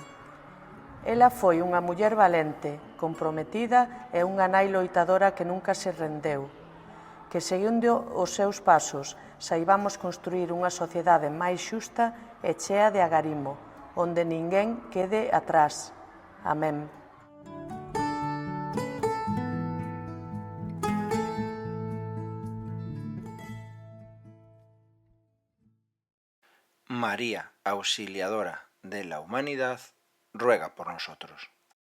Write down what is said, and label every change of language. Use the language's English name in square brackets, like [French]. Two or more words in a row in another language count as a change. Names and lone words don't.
[Galician] Ela foi unha muller valente, comprometida e unha nai loitadora que nunca se rendeu. Que seguindo os seus pasos saibamos construir unha sociedade máis xusta e chea de agarimo, onde ninguén quede atrás. Amén. [Spanish] María Auxiliadora de la Humanidad, ruega por nosotros.